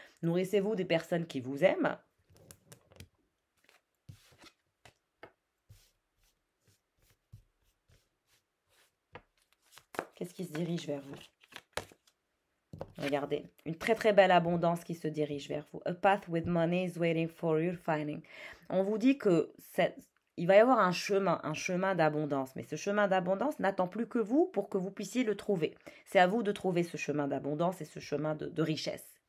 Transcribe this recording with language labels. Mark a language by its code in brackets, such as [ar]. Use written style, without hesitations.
[fr] Nourrissez-vous des personnes qui vous aiment. Qu'est-ce qui se dirige vers vous? Regardez, une très très belle abondance qui se dirige vers vous. [en] A path with money is waiting for your finding. [fr] On vous dit que il va y avoir un chemin d'abondance. Mais ce chemin d'abondance n'attend plus que vous pour que vous puissiez le trouver. C'est à vous de trouver ce chemin d'abondance et ce chemin de richesse.